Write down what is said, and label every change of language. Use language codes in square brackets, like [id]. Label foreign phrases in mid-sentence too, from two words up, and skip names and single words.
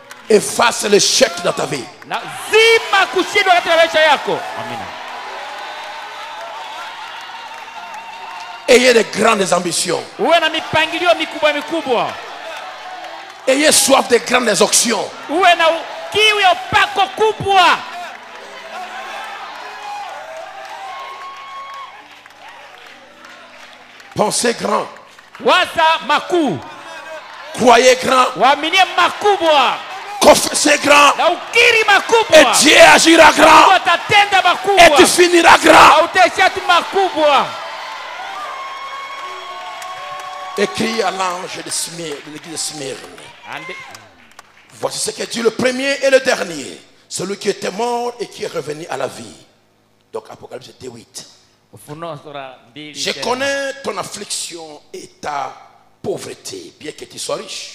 [fr] efface l'échec dans ta vie. [sw] Na zima kushindwa katika maisha yako. Amina. [fr] Ayez de grandes ambitions. [sw] Uwe na mipangilio mikubwa mikubwa. [fr] Ayez soif de grandes options. [sw] Uwe na kiu ya upako kubwa. [fr] Pensez grand. [sw] Waza makuu. [fr] Croyez grand. [sw] Waaminie makubwa. [fr] Confessez grand. [sw] Na ukiri makubwa. [fr] Et Dieu agira grand. [sw] Mungu atatenda makubwa. [fr] Et tu finiras grand. [sw] Na utaishia tu makubwa. [fr] Écrit à l'ange de Smyrne, de l'église de Smyrne. Voici ce que dit le premier et le dernier. Celui qui était mort et qui est revenu à la vie. Donc Apocalypse 2:8. Je connais ton affliction et ta pauvreté, bien que tu sois riche.